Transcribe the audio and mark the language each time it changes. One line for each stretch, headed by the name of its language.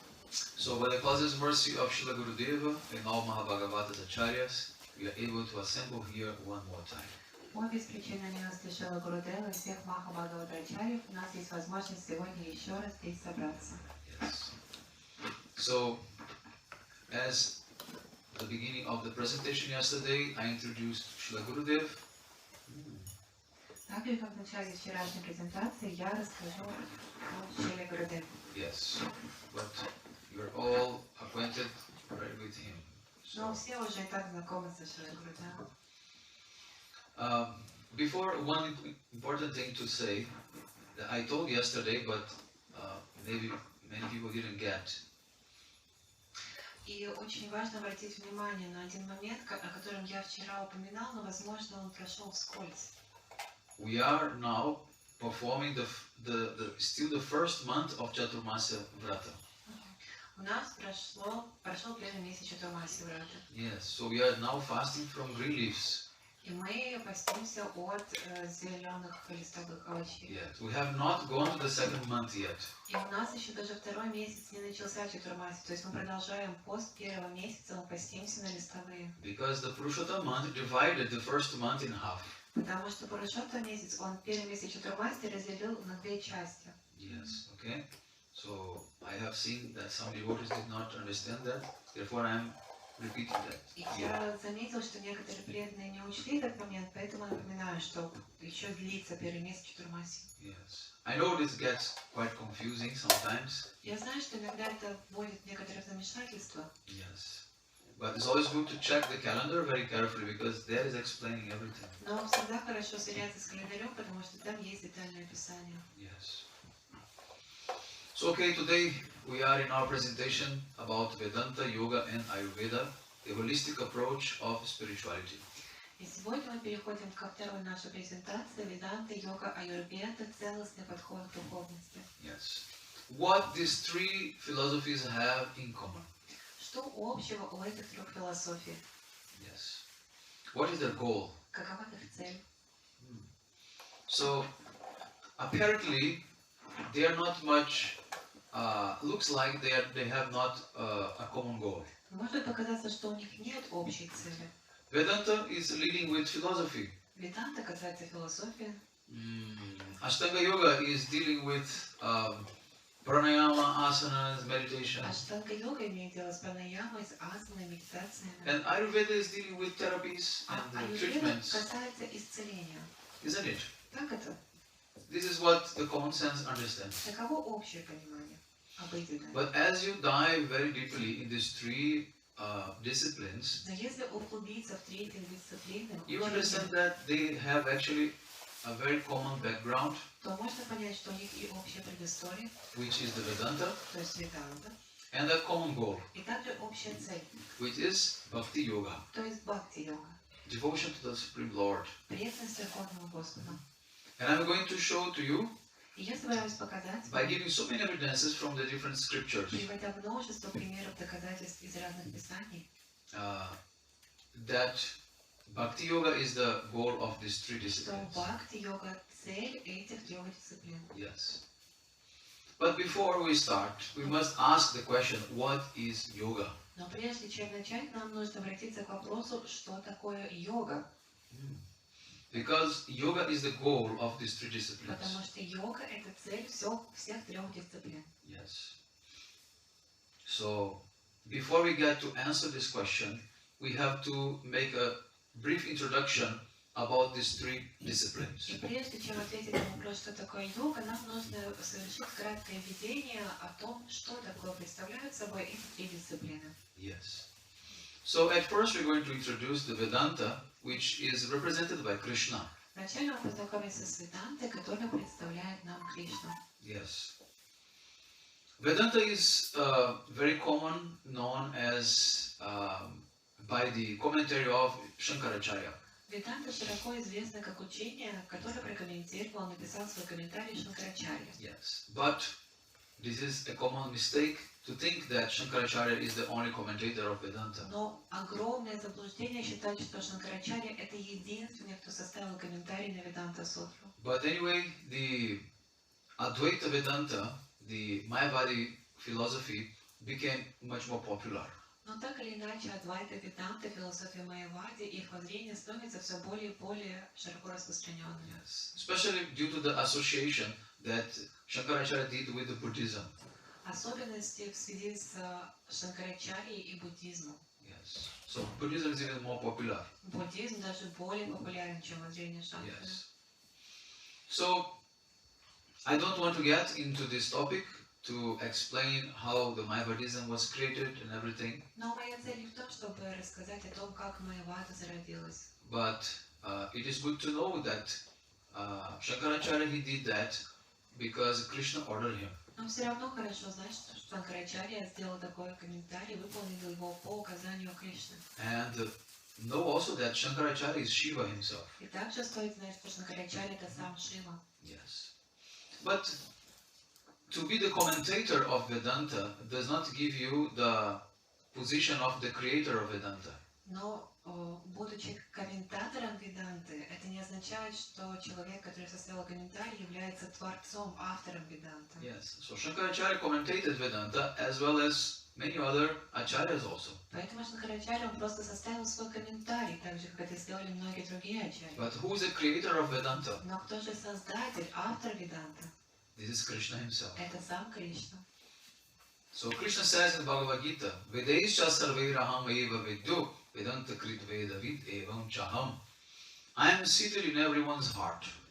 English: So by the causeless mercy of Srila Gurudeva and all Mahabhagavatas Acharyas, we are able to assemble here one more time.
Russian: По беспричинной милости Шрила Гурудева и всех Махабхагаватачарьев у нас есть возможность сегодня еще раз здесь собраться.
English: Yes. So, as the beginning of the presentation yesterday, I introduced Srila Gurudev.
Russian: Так же, как в начале вчерашней презентации, я расскажу о Шриле Гурудеве.
English: Yes, but you're all acquainted right with him.
Russian: Но все уже и так знакомы со Шрилой Гурудевом.
English: Before, one important thing to say that I told yesterday, but maybe many people didn't get.
Russian: И очень важно обратить внимание на один момент, о котором я вчера упоминал, но, возможно, он прошел вскользь.
English: We are now performing still the first month of Chaturmasya Vrata.
Russian: У нас прошел первый месяц Чатурмаси Врата.
English: Yes, so we are now fasting from green leaves.
Russian: И мы постимся от зеленых листовых овощей.
English: Yet. We have not gone to the second month yet.
Russian: И у нас еще даже второй месяц не начался чатурмаси. То есть мы продолжаем пост первого месяца, мы постимся на листовые.
English: Because the Purushottam month divided the first month in half.
Russian: Потому что Пурушотта месяц, он первый месяц чатурмаси разделил на две части.
English: Yes, okay. So I have seen that some devotees did not understand that. Therefore I am repeating that.
Russian: И я заметил, что некоторые преданные не учли этот момент, поэтому напоминаю, что еще длится первый месяц чатурмаси.
English: Yes. I know this gets quite confusing sometimes.
Russian: Я знаю, что иногда это вводит некоторое замешательство.
English: Yes. But it's always good to check the calendar very carefully because there is explaining everything.
Russian: Но всегда хорошо сверяться с календарем, потому что там есть детальное описание.
English: Yes. So okay, today we are in our presentation about Vedanta, Yoga and Ayurveda, the holistic approach of spirituality.
Russian: И сегодня мы переходим ко второй нашей презентации Веданта, Йога, Аюрведа, Целостный подход к духовности.
English: Yes. What these three philosophies have in common?
Russian: Что общего у этих трех философий?
English: Yes. What is their goal?
Russian: Какова их цель?
English: So apparently they are not much. Looks like they have not a common goal.
Russian: Может показаться, что у них нет общей цели.
English: Vedanta is leading with philosophy.
Russian: Веданта касается философии.
English: Ashtanga Yoga is dealing with pranayama, asanas, meditation.
Russian: Аштанга-йога имеет дело с пранаямой, с асаной, медитациями.
English: And Ayurveda is dealing with therapies
Russian: А
English: and
Russian: аюрведа
English: treatments.
Russian: касается исцеления.
English: Isn't it?
Russian: Так это?
English: This is what the common sense understands.
Russian: Таково общее понимание, обыденное.
English: But as you dive very deeply in these three disciplines,
Russian: Но если углубиться в третьих дисциплинах,
English: you understand that they have actually a very common background,
Russian: то можно понять, что у них и общая предыстория,
English: which is the Vedanta,
Russian: то есть Веданта,
English: and a common goal,
Russian: и также общая цель,
English: which is Bhakti Yoga,
Russian: то есть бхакти-йога,
English: devotion to the Supreme Lord.
Russian: преданность Верховному Господу.
English: And I'm going to show to you,
Russian: И я собираюсь показать,
English: by giving so many evidences from the different scriptures,
Russian: приводя множество примеров доказательств из разных писаний,
English: that Bhakti Yoga is the goal of these three
Russian: что
English: disciplines.
Russian: бхакти-йога – цель этих трех дисциплин.
English: Yes. But before we start, we must ask the question, what is yoga?
Russian: Но прежде чем начать, нам нужно обратиться к вопросу, что такое йога.
English: Because yoga is the goal of these three disciplines.
Russian: Потому что йога – это цель всех трех дисциплин.
English: Yes. So, before we get to answer this question, we have to make a brief introduction about these three disciplines.
Russian: И прежде чем ответить на вопрос, что такое йога, нам нужно совершить краткое введение о том, что такое представляют собой эти три дисциплины.
English: Yes. So at first we're going to introduce the Vedanta, which is represented by Krishna.
Russian: Вначале мы познакомимся с Ведантой, которая представляет нам Кришну.
English: Yes. Vedanta is very common, known as by the commentary of Shankaracharya.
Russian: Веданта широко известна как учение, которое прокомментировал, написал свой комментарий Шанкарачарья.
English: Yes. But this is a common mistake to think that Shankaracharya is the only commentator of Vedanta.
Russian: Но огромное заблуждение считать, что Шанкарачарья – это единственный, кто составил комментарий на Веданта Сутру.
English: But anyway, the Advaita Vedanta, the Mayavadi philosophy, became much more popular.
Russian: Но так или иначе, Адвайта Веданта, философия Майявади, их воззрение становится все более и более широко распространенным.
English: Yes. Especially due to the association that Shankaracharya did with the Buddhism.
Russian: Особенности в связи с Шанкарачарьей и буддизмом.
English: Yes. So Buddhism is even more popular.
Russian: Буддизм даже более популярен, чем воззрение Шанкара.
English: Yes. So I don't want to get into this topic to explain how the Mayavadism was created and everything.
Russian: Но моя цель не в том, чтобы рассказать о том, как Майявада зародилась.
English: But it is good to know that Shankaracharya he did that because Krishna ordered him.
Russian: Но все равно хорошо знать, что Шанкарачарья сделал такой комментарий, выполнил его по указанию Кришны.
English: And know also that Shankaracharya is Shiva himself.
Russian: И также стоит знать, что Шанкарачарья это сам Шива.
English: Yes. But to be the commentator of Vedanta does not give you the position of the creator of Vedanta.
Russian: Но будучи комментатором Веданты, это не означает, что человек, который составил комментарий, является творцом, автором Веданты.
English: Yes. So Shankaracharya commentated Vedanta as well as many other acharyas also.
Russian: Поэтому Шанкарачарья он просто составил свой комментарий, так же, как это сделали многие другие ачарьи.
English: But who is the creator of Vedanta?
Russian: Но кто же создатель, автор Веданты?
English: This is Krishna himself.
Russian: Это сам Кришна.
English: So Krishna says in Bhagavad Gita,
Sanskrit: Vedesha sarvairaham eva vidyo Vedanta krit vedavid evam chaham.
English: I am seated in everyone's heart.